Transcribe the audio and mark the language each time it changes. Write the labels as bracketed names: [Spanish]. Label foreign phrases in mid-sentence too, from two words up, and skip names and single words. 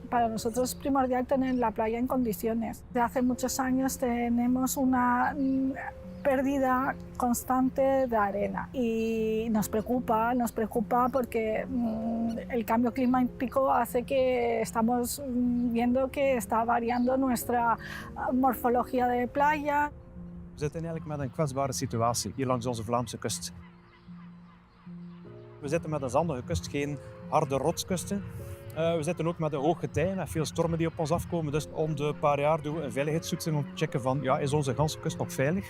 [Spanish] Para nosotros es primordial tener la playa en condiciones. Desde hace muchos años tenemos una pérdida constante de arena y nos preocupa porque el cambio climático hace que estamos viendo que está variando nuestra morfología de playa. [Dutch] We zitten eigenlijk met een kwetsbare situatie hier langs onze Vlaamse kust. We zitten met een zandige kust, geen harde rotskusten. We zitten ook met een hoog getij, met veel stormen die op ons afkomen. Dus om de paar jaar doen we een veiligheidstoetsing om te checken van, ja, is onze ganse kust nog veilig?